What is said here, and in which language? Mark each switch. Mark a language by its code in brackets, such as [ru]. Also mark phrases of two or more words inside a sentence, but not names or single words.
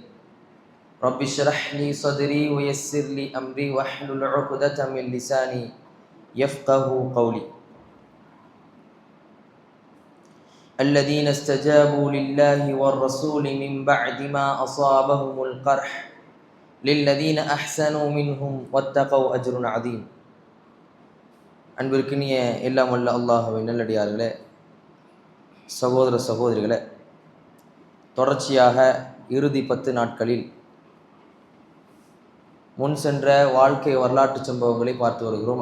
[ar] رب اشرح لي صدري ويسر لي أمري واحلل عقدة من لساني يفقه قولي. الذين استجابوا لله والرسول من بعد ما أصابهم القرح للذين أحسنوا منهم واتقوا أجر عظيم. [ta] அன்பிற்கினிய எல்லாம் வல்ல அல்லாஹ்வின் நல்லடியார்களே, சகோதர சகோதரிகளே, தொடர்ச்சியாக இறுதி 10 நாட்களில் முன் சென்ற வாழ்க்கை வரலாற்று சம்பவங்களை பார்த்து வருகிறோம்.